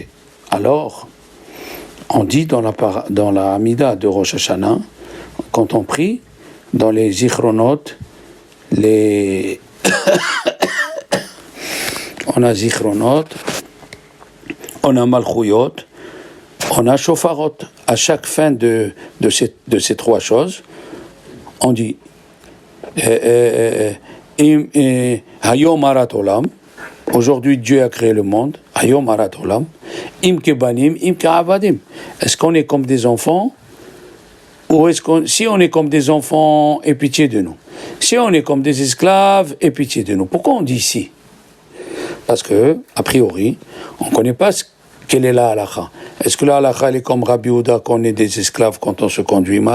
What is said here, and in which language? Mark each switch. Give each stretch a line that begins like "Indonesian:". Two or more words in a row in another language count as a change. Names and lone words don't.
French: Alors, on dit dans la Amida de Rosh Hashanah, quand on prie, dans les Zichronot, on a Zichronot, on a Malchuyot, on a Shofarot. À chaque fin de ces trois choses, on dit
Hebrew: היום הרת עולם.
French: Aujourd'hui, Dieu a créé le monde.
Hebrew: היום הרת עולם אם כבנים אם כעבדים.
French: Est-ce qu'on est comme des enfants? Ou si on est comme des enfants, aie pitié de nous. Si on est comme des esclaves, aie pitié de nous. Pourquoi on dit si? Parce que, a priori, on ne connaît pas quelle est la halakha. Est-ce que la halakha, elle est comme Rabbi Yehuda, qu'on est des esclaves quand on se conduit mal?